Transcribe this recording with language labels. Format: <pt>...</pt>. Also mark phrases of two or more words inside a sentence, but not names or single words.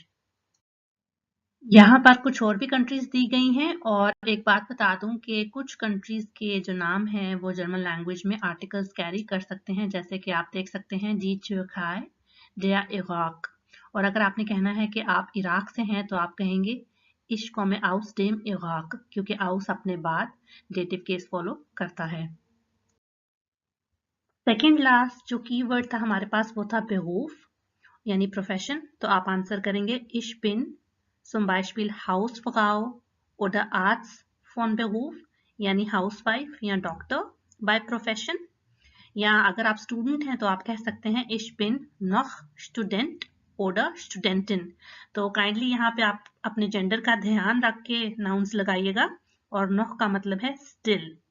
<hi>यहाँ पर कुछ और भी कंट्रीज दी गई हैं, और एक बात बता दूं कि कुछ कंट्रीज के जो नाम हैं वो</hi> <en>German language</en> <hi>में</hi> <en>articles carry</en> <hi>कर सकते हैं, जैसे कि आप देख सकते हैं</hi> <de>die Türkei, der Irak.</de> <hi>और अगर आपने कहना है कि आप इराक से हैं तो आप कहेंगे</hi> <de>Ich komme aus dem Irak,</de> <hi>क्योंकि aus अपने बाद</hi> <en>dative case follow</en> <hi>करता है।</hi> <en>second last</en> <hi>जो कीवर्ड था हमारे पास वो था Beruf, यानी प्रोफेशन। तो आप आंसर करेंगे</hi> <de>Ich bin zum Beispiel Hausfrau oder Arzt von Beruf,</de> <en>यानी हाउसवाइफ या doctor by profession.</en> <hi>या अगर आप स्टूडेंट हैं तो आप कह सकते हैं</hi> <de>Ich bin noch Student oder Studentin।</de> <hi>तो काइंडली यहाँ पे आप अपने जेंडर का ध्यान रख के नाउन्स लगाइएगा, और noch का मतलब है स्टिल।</hi>